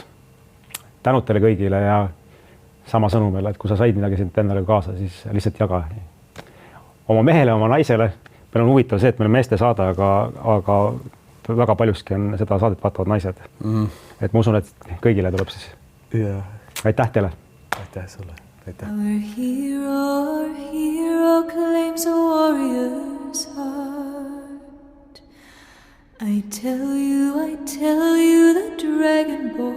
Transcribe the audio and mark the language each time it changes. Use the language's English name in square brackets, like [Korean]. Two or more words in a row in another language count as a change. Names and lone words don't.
[Estonian] Tänud teile kõigile ja sama sõnumile, et kui sa said midagi sind endale kaasa, siis lihtsalt jaga. Oma mehele, oma naisele, meil on huvitav see, et meil on meeste saada, aga väga paljuski on seda saadet vaatavad naised. Et ma usun, et kõigile tuleb siis. Aitäh teile. Aitäh sulle. Aitäh. [English] Our hero claims a warrior's heart. I tell you, the dragon